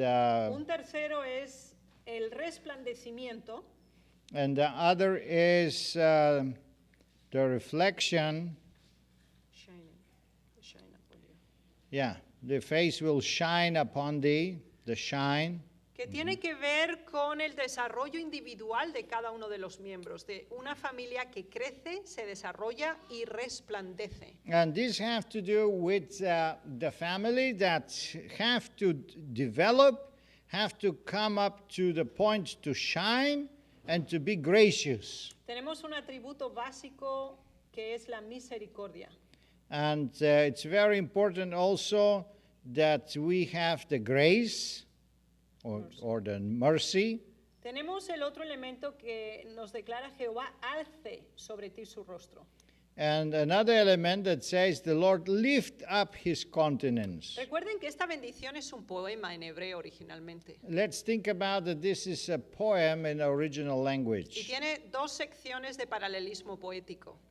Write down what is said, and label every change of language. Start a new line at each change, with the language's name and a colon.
Spanish: Un tercero es el resplandecimiento.
English: the other is the reflection. Shine upon you. Yeah, the face will shine upon thee, the shine.
Spanish: Que tiene que ver con el desarrollo individual de cada uno de los miembros, de una familia que crece, se desarrolla y resplandece.
English: And this have to do with the family that have to develop, have to come up to the point to shine and to be gracious.
Spanish: Tenemos un atributo básico que es la misericordia.
English: And it's very important also that we have the grace or the mercy.
Spanish: Tenemos el otro elemento que nos declara Jehová alce sobre ti su rostro.
English: And another element that says the Lord lift up his countenance.
Spanish: Recuerden que esta bendición es un poema en hebreo originalmente.
English: Let's think about that this is a poem in original
Spanish: Y
English: language
Spanish: tiene 2 secciones de paralelismo poético.